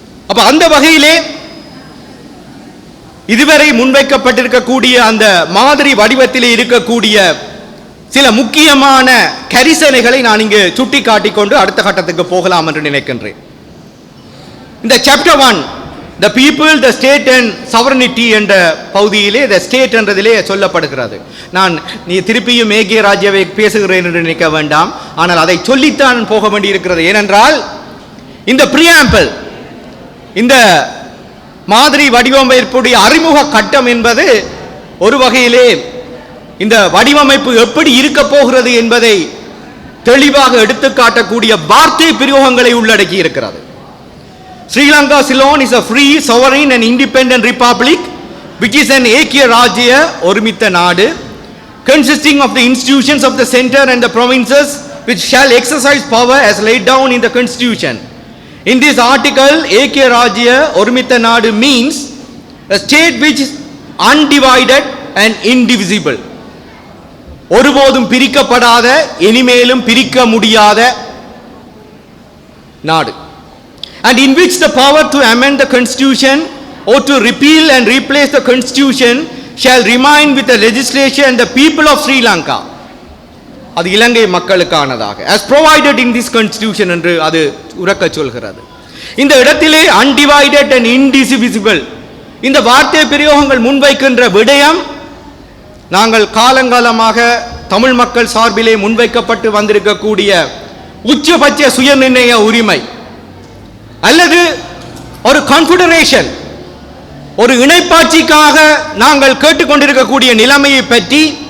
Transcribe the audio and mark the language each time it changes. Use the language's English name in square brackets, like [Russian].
[Tamil] அப்ப அந்த வகையிலே இதுவரை முன்வைக்கப்பட்டிருக்கக்கூடிய அந்த மாதிரி வடிவத்திலே இருக்கக்கூடிய சில முக்கியமான கரிசனைகளை நான் இங்கு சுட்டி காட்டிக்கொண்டு அடுத்த கட்டத்துக்கு போகலாம் என்று நினைக்கின்றேன். இந்த chapter 1, [English] the people, the state and sovereignty [Tamil] என்ற பகுதியிலே [English] the state [Tamil] என்றதிலே சொல்லப்படுகிறது. நான் நீ திருப்பியும் ஏகே ராஜ்யவை பேசுகிறேன் என்று நினைக்க வேண்டாம், ஆனால் அதை சொல்லித்தான் போக வேண்டியிருக்கிறது. ஏனென்றால் இந்த பிரியாம்பிள், இந்த மாதிரி வடிவமைப்புடைய அறிமுக கட்டம் என்பது ஒரு வகையிலே இந்த வடிவமைப்பு எப்படி இருக்க போகிறது என்பதை தெளிவாக எடுத்துக்காட்டக்கூடிய வார்த்தை பிரயோகங்களை உள்ளடக்கி இருக்கிறது. [English] Sri Lanka Ceylon is a free, sovereign and independent republic which is an Ekya Rajya, [Tamil] ஒருமித்த நாடு, [English] consisting of the institutions of the center and the provinces which shall exercise power as laid down in the constitution. In this article, Ekya Rajya, [Tamil] ஒருமித்த நாடு [English] means a state which is undivided and indivisible. [Tamil] ஒருபோதும் பிரிக்கப்படாத, இனிமேலும் பிரிக்க முடியாத நாடு. [English] And in which the power to amend the constitution or to repeal and replace the constitution shall remain with the legislature and the people of Sri Lanka. [Tamil] அது இலங்கை மக்களுக்கானதாக [English] as provided in this constitution [Tamil] என்று அது உரக்க சொல்கிறது. இந்த இடத்திலே [English] undivided and indivisible [Tamil] இந்த வார்த்தை பிரயோகங்கள் முன்வைக்கின்ற விடயம் நாங்கள் காலங்காலமாக தமிழ் மக்கள் சார்பிலே முன்வைக்கப்பட்டு வந்திருக்கக்கூடிய உச்சபட்ச சுயநிர்ணய உரிமை அல்லது ஒரு கான்ஃபெடரேஷன், ஒரு இணைப்பாட்சிக்காக நாங்கள் கேட்டுக்கொண்டிருக்கக்கூடிய நிலைமையை பற்றி